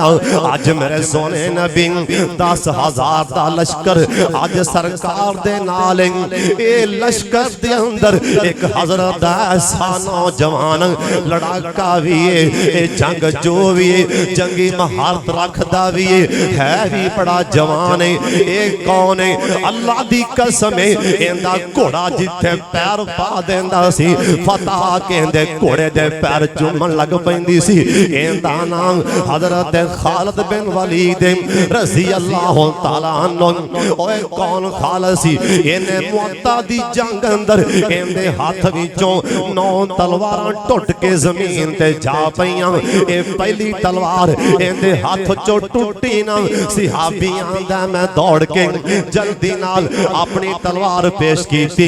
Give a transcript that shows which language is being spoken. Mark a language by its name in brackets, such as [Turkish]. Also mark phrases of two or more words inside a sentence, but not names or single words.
[Punjabi] اج میرے سوہنے نبی 10,000 دا لشکر اج سرکار دے نال اے لشکر دے اندر ایک حضرت ایسا نوجوان لڑاکا بھی ہے جنگ جو بھی ہے جنگی مہارت رکھدا بھی ہے بھی بڑا جوان ہے. اے کون ہے اللہ دی قسم ہے ایندا گھوڑا جتھے پیر پا دیندا سی فتح کہندے گھوڑے دے پیر چمن لگ پیندی سی. ایندا نام حضرت خالد بن ولید [Arabic] رضي الله تعالى عنه. [Punjabi] اوئے کون خالد سی انہیں موتہ دی جنگ اندر ایندے ہاتھ وچوں 9 تلواراں ٹٹ کے زمین تے جا پئیاں. اے پہلی تلوار ایندے ہاتھ چوں ٹٹی نا صحابی آندا میں دوڑ کے جلدی نال اپنی تلوار پیش کیتی.